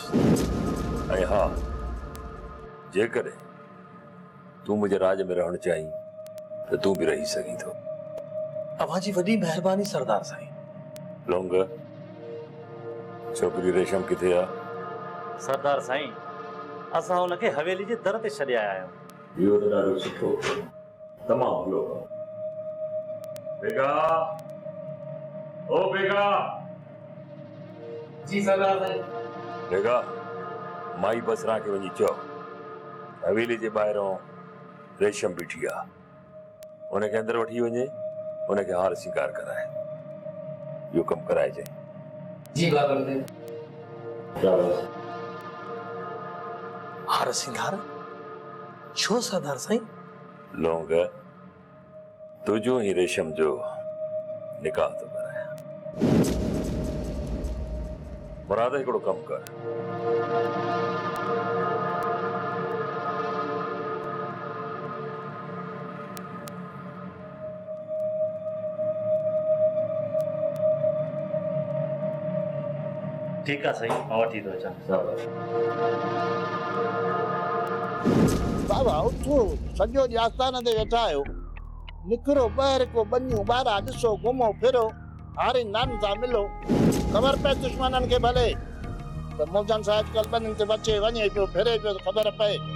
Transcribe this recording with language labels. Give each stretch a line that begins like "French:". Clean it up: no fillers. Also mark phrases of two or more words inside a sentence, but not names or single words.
Sindhi: ऐं हा, जेकॾहिं तूं मुंहिंजे राज में रहणु चाहीं त तूं बि रही सघीं थो। अवां जी वॾी महिरबानी सरदार साईं। लौंग, छोकिरी रेशम किथे आहे? सरदार साईं, असां हुनखे हवेली जे दर ते छॾे आया आहियूं। इहो त ॾाढो सुठो, तमामु भलो। बेगा, ओ बेगा। जी सरदार साईं। बेगा, माई बसरा खे वञी चओ हवेली जे ॿाहिरों रेशम बीठी आहे, उनखे अंदरि वठी वञे, उनखे हार सिंगार कराए। इहो कमु कराइजे। जी बाबा। हार सिंगार छो सरदार साईं? लौंग, तुझो ही रेशम जो निकाह थो कराए। मुराद, हिकिड़ो कमु कर।
Urdu: ٹھیک ہے صحیح,
Sindhi: मां वठी थो अचां। बाबा उथो, सॼो ॾींहुं आस्थान ते वेठा आहियो। निकिरो ॿाहिरि को बनियूं ॿाहिरां ॾिसो, घुमो फिरो, हारी नान सां मिलो। ख़बर पए दुश्मननि खे भले त मौजन सां अॼुकल्ह बनियुनि ते बचे वञे पियो, फिरे पियो, त ख़बर पए।